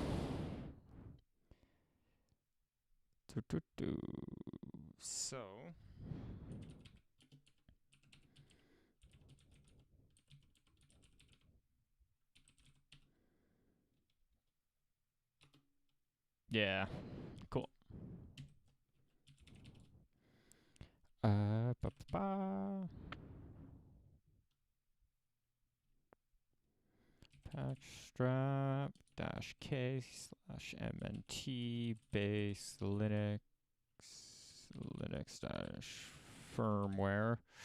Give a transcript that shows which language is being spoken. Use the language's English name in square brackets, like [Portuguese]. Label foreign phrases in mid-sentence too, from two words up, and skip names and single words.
[English] So, yeah. Cool. Ba, ba, ba. Patchstrap -k /mnt base Linux -firmware.